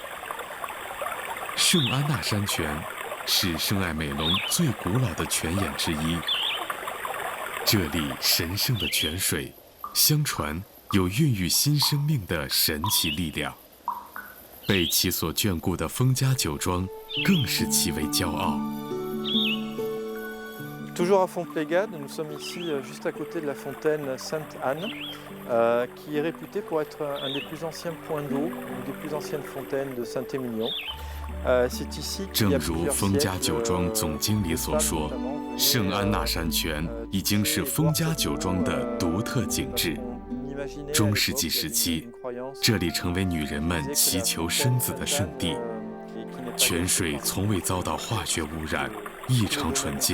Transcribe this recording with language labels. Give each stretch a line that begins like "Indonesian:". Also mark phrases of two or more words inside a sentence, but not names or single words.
Chinese: 圣安娜山泉是圣艾美隆最古老的泉眼之一。这里神圣的泉水，相传有孕育新生命的神奇力量。被其所眷顾的封家酒庄，更是其为骄傲。
French: Toujours à Fontplégade, nous sommes ici juste à côté de la fontaine Sainte-Anne, qui est réputée pour être un des plus anciens points d'eau, une des plus anciennes fontaines de Saint-Émilion. C'est ici qu'il y a plusieurs siècles.
Chinese: 正如封家酒庄总经理所说，圣安娜山泉已经是封家酒庄的独特景致。中世纪时期，这里成为女人们祈求生子的圣地。泉水从未遭到化学污染，异常纯净。